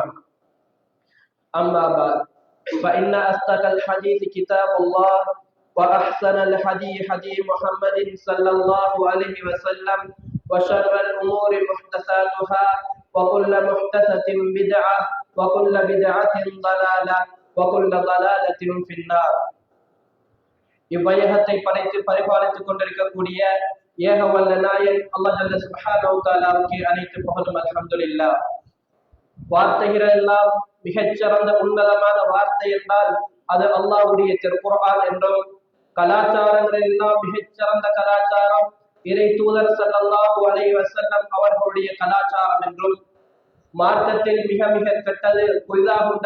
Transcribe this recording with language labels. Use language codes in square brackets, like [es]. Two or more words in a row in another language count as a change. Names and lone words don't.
[ar] أما بعد، فإن أصدق الحديث كتاب الله وأحسن الهدي هدي محمد صلى الله عليه وسلم وشر الأمور محدثاتها وكل محدثة بدعة وكل بدعة ضلالة وكل ضلالة في النار. [ta] இவ்வையகத்தை படைத்து பரிபாலித்துக் கொண்டிருக்கக்கூடிய ஏக வல்ல நாயன் அல்லாஹ் [ar] جل سبحانه [ta] வ தஆலாவுக்கு அனைத்து புகழும் அல்ஹம்துலில்லாஹ். வார்த்தைகள் எல்லாம் மிகச்சிறந்த உன்னதமான வார்த்தை என்றால் அது அல்லாஹ்வுடைய திருக்குர்ஆன் என்றும், கலாச்சாரங்கள் எல்லாம் மிகச்சிறந்த கலாச்சாரம் இறை தூதர் [ar] صلى الله عليه وسلم [ta] அவர்களுடைய கலாச்சாரம் என்றும், மார்க்கத்தில் மிக மிக கெட்டது புதிதாக